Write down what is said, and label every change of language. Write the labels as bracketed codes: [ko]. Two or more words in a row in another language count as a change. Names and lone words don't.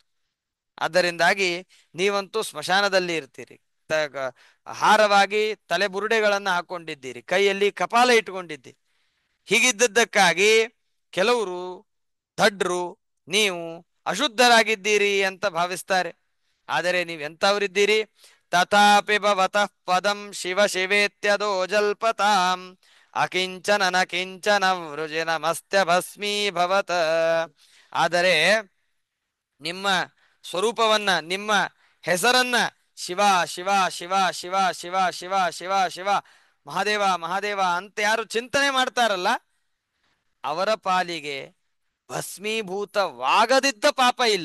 [kn] ಆದ್ದರಿಂದಾಗಿ ನೀವಂತೂ ಸ್ಮಶಾನದಲ್ಲಿ ಇರ್ತೀರಿ. ಹಾರವಾಗಿ ತಲೆ ಬುರುಡೆಗಳನ್ನ ಹಾಕೊಂಡಿದ್ದೀರಿ, ಕೈಯಲ್ಲಿ ಕಪಾಲ ಇಟ್ಕೊಂಡಿದ್ದೀರಿ. ಹೀಗಿದ್ದದ್ದಕ್ಕಾಗಿ ಕೆಲವರು ದಡ್ರು ನೀವು ಅಶುದ್ಧರಾಗಿದ್ದೀರಿ ಅಂತ ಭಾವಿಸ್ತಾರೆ. ಆದರೆ ನೀವೆಂಥವರಿದ್ದೀರಿ? [sa] ತಥಾಪಿ ಭವತಃ ಪದಂ ಶಿವ ಶಿವೇತ್ಯದೋ ಜಲ್ಪತಾಂ ಅಕಿಂಚನ ನ ಕಿಂಚನ ವೃಜಿನಮಸ್ತ್ಯ ಭಸ್ಮೀಭವತ. [kn] ಆದರೆ ನಿಮ್ಮ ಸ್ವರೂಪವನ್ನ, ನಿಮ್ಮ ಹೆಸರನ್ನ ಶಿವ ಶಿವ ಶಿವ ಶಿವ ಶಿವ ಶಿವ ಶಿವ ಶಿವ ಮಹಾದೇವ ಮಹಾದೇವ ಅಂತ ಯಾರು ಚಿಂತನೆ ಮಾಡ್ತಾರಲ್ಲ ಅವರ ಪಾಲಿಗೆ ಭಸ್ಮೀಭೂತವಾಗದಿದ್ದ ಪಾಪ ಇಲ್ಲ.